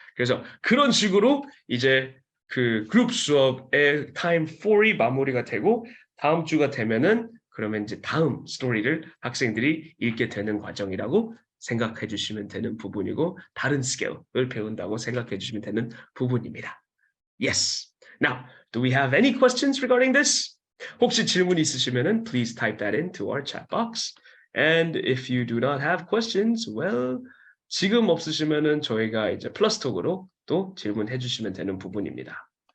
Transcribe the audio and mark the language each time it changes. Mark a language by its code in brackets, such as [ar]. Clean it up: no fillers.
[ko] 그래서 그런 식으로 이제 그 그룹 수업의 타임 4이 마무리가 되고 다음 주가 되면은 그러면 이제 다음 스토리를 학생들이 읽게 되는 과정이라고 생각해 주시면 되는 부분이고 다른 스킬을 배운다고 생각해 주시면 되는 부분입니다. [en] Yes. Now, do we have any questions regarding this? [ko] 혹시 질문 있으시면은 [en] please type that into our chat box. And if you do not have questions, well, [ko] 지금 없으시면은 저희가 이제 플러스톡으로 또 질문해 주시면 되는 부분입니다.